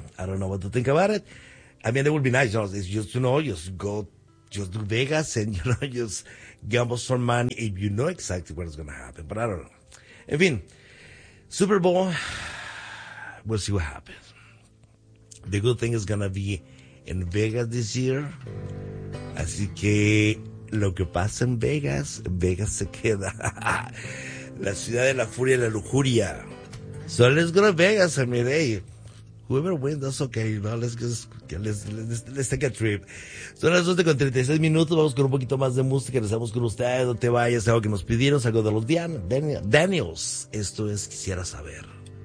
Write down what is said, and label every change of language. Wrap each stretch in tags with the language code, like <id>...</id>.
<en>I don't know what to think about it. I mean, it would be nice. You know, it's just, you know, just go, just do Vegas and, you know, just gamble some money if you know exactly what is going to happen, but I don't know.</en> <es>En fin,</es> <en>Super Bowl, we'll see what happens. The good thing is going to be in Vegas this year.</en> <es>Así que lo que pasa en Vegas, Vegas se queda. La ciudad de la furia y la lujuria.</es> <en>So let's go to Vegas, I mean, hey. Whoever wins, that's okay, you know, let's take a trip.</en> <es>Son las 12:36, vamos con un poquito más de música, regresamos con ustedes, no te vayas, algo que nos pidieron, algo de los Daniels, esto es Quisiera Saber.</es>